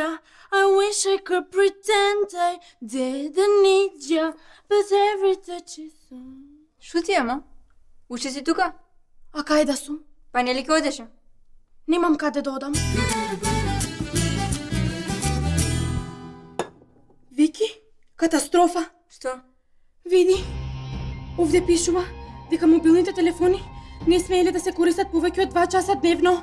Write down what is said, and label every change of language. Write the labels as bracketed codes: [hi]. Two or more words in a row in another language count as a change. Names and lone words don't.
[en] I wish I could pretend I didn't need you, but every touch is so... [mk] Шо ти е, ма? Уште си тука? А кај да сум? Па нели ке одеше? Немам каде да одам. Вики, катастрофа. Што? Види, овде пишува дека мобилните телефони не смееле да се користат повеќе од 2 часа дневно.